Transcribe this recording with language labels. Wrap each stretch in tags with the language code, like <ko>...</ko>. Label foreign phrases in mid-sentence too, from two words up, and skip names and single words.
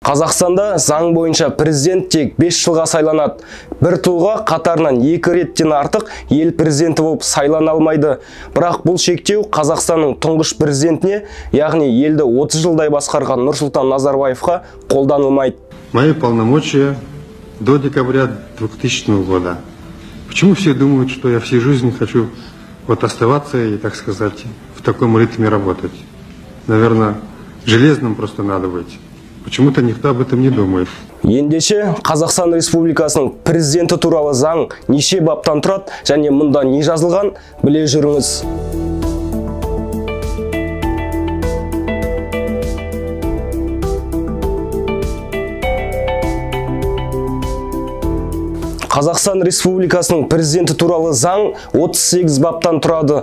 <kk>Қазақстанда заң бойынша президент тек 5 жылға сайланады. Бір тұлға қатарынан 2 реттен артық ел президенті болып сайлана алмайды. Бірақ бұл шектеу Қазақстанның тұңғыш президентіне, яғни елді 30 жылдай басқарған Нұрсұлтан Назарбаевқа қолданылмайды.</kk> <ru>Мои полномочия до декабря 2000 года. Почему все думают, что я всю жизнь хочу оставаться и, так сказать, в таком ритме работать? Наверное, железным просто надо быть. Почему-то никто об этом не думает.</ru> <kk>Ендеше Қазақстан Республикасының президенті туралы заң неше баптан тұрады және мұнда не жазылған біле жүріңіз. Қазақстан Республикасының президенті туралы заң 38 баптан тұрады.</kk>